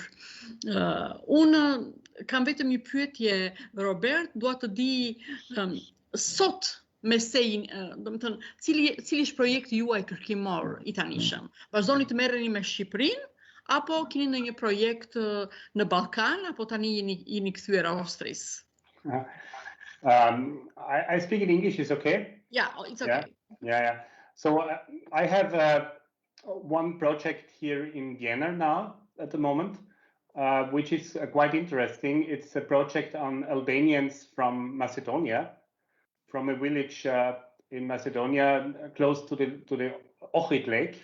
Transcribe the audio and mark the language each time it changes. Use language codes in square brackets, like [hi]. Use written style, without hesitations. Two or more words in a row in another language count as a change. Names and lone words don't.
[sq] Unë kam vetëm një pyetje, Robert, dua të di sot mesejin, domethënë, cili është projekti juaj kërkimor i tanishëm? Vazhdoni të merreni me Shqipërinë apo keni ndonjë projekt në Ballkan apo tani jeni kthyer Austrisë? [en] I speak in English, is okay? Yeah, it's okay. Yeah. So I have one project here in Vienna now at the moment, which is quite interesting. It's a project on Albanians from Macedonia, from a village in Macedonia close to the Ohrid Lake.